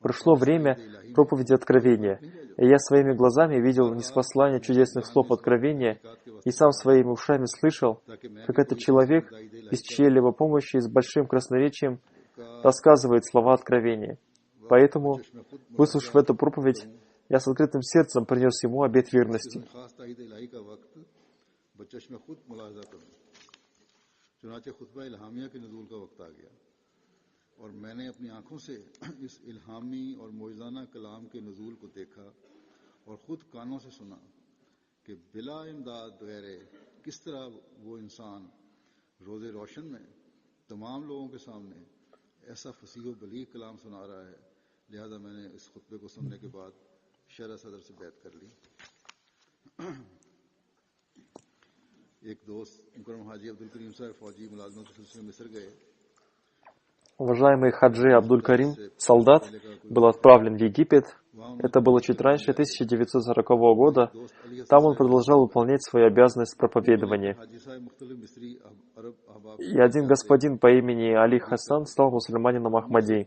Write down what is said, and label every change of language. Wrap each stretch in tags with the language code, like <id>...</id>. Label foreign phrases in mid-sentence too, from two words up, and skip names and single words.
<ru>Пришло время проповеди откровения, и я своими глазами видел ниспослание чудесных слов откровения, и сам своими ушами слышал, как этот человек без чьей-либо помощи и с большим красноречием рассказывает слова откровения. Поэтому, выслушав эту проповедь, я с открытым сердцем принес ему обет верности.</ru> <ur>اور میں نے اپنی آنکھوں سے اس الہامی اور معجزانہ کلام کے نزول کو دیکھا اور خود کانوں سے سنا کہ بلا امداد غیرے کس طرح وہ انسان روزِ روشن میں تمام لوگوں کے سامنے ایسا فصیح و بلیغ کلام سنا رہا ہے. لہٰذا میں نے اس خطبے کو سننے کے بعد شرح صدر سے بیعت کر لی. ایک دوست مکرم حاجی عبدالکریم صاحب فوجی ملازمت کے سلسلے میں مصر گئے.</ur> <ru>Уважаемый Хаджи Абдуль-Карим, солдат, был отправлен в Египет. Это было чуть раньше 1940 года. Там он продолжал выполнять свою обязанность проповедования. И один господин по имени Али Хасан стал мусульманином Ахмади.</ru>